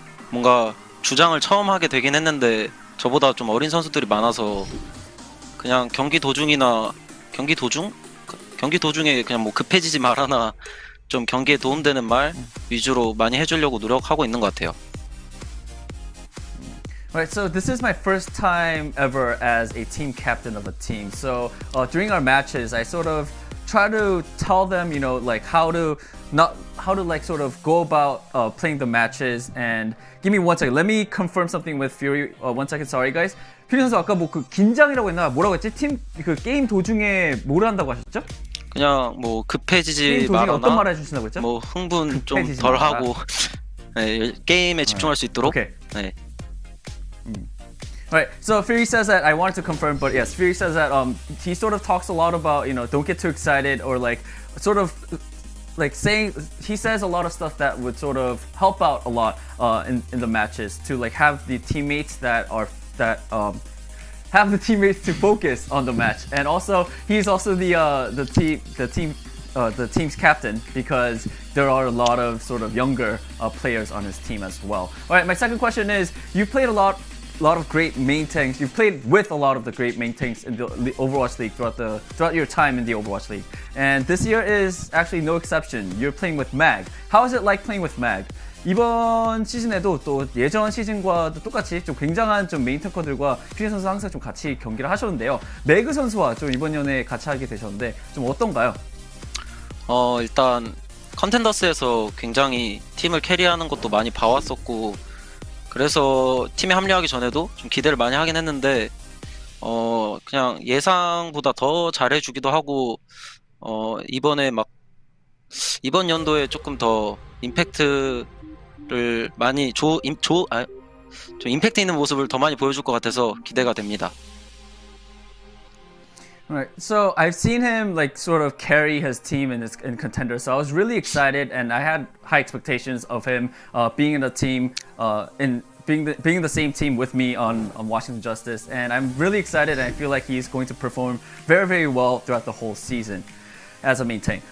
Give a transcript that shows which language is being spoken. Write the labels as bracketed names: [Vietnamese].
[Korean] 뭔가 주장을 처음 하게 되긴 했는데 저보다 좀 어린 선수들이 많아서 그냥 경기 도중에 그냥 뭐 급해지지 말아나 좀 경기에 도움되는 말 위주로 많이 해주려고 노력하고 있는 것 같아요. [English] Right, so this is my first time ever as a team captain of a team. So during our matches, I sort of try to tell them, like how to like sort of go about playing the matches. And give me 1 second. Let me confirm something with Fury. 1 second. Sorry, guys. [Korean] 퓨리 선수 아까 뭐 그 긴장이라고 했나? 뭐라고 했지? 팀 그 게임 도중에 뭘 한다고 하셨죠? 그냥 뭐 급해지지 게임 도중에 말아나 어떤 말 해주신다고 했죠? 뭐 흥분 좀 급해지지 덜 마라. 하고 네, 게임에 집중할 수 있도록. [English] Okay. [Korean] 네. [English] Right, so Fury says that, I wanted to confirm, but yes, Fury says that he sort of talks a lot about, don't get too excited, or like, sort of, like saying, he says a lot of stuff that would sort of help out a lot in the matches, to like have the teammates have the teammates to focus on the match. And also, he's also the team's captain, because there are a lot of sort of younger players on his team as well. All right, my second question is, you played a lot of great main tanks. You've played with a lot of the great main tanks in the Overwatch League throughout your time in the Overwatch League. And this year is actually no exception. You're playing with Mag. How is it like playing with Mag? [Korean] 이번 시즌에도 또 예전 시즌과 똑같이 좀 굉장한 좀 메인 탱커들과 퓨리 선수 항상 좀 같이 경기를 하셨는데요. 매그 선수와 좀 이번 연에 같이 하게 되셨는데 좀 어떤가요? 일단 컨텐더스에서 굉장히 팀을 캐리하는 것도 많이 봐왔었고 그래서 팀에 합류하기 전에도 좀 기대를 많이 하긴 했는데 그냥 예상보다 더 잘해주기도 하고 이번 연도에 조금 더 임팩트를 많이 좀 임팩트 있는 모습을 더 많이 보여줄 것 같아서 기대가 됩니다. [English] Right. So I've seen him like sort of carry his team in contender. So I was really excited, and I had high expectations of him being in a team, being in the same team with me on Washington Justice. And I'm really excited, and I feel like he's going to perform very, very well throughout the whole season as a main tank.